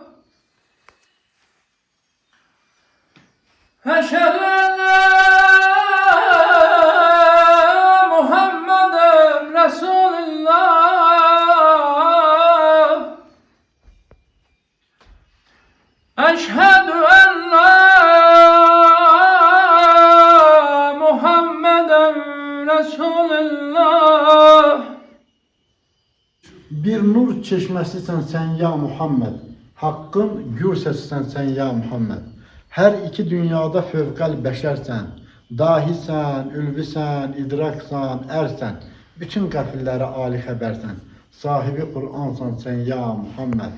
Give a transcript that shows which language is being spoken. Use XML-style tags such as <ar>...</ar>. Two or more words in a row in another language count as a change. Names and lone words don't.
<ar>أشهد أن لا محمدا رسول الله. أشهد أن لا محمدا رسول الله.</ar> <az>Bir nur çeşməsisən sən ya Muhammed. Haqqın gür səsisən sən ya Muhammed. Hər iki dünyada fövqəl bəşərsən. Dahisən, ülvisən, idraksan, ərsən. Bütün qəfillərə ali xəbərsən. Sahibi Qur'ansan sən ya Muhammed.</az>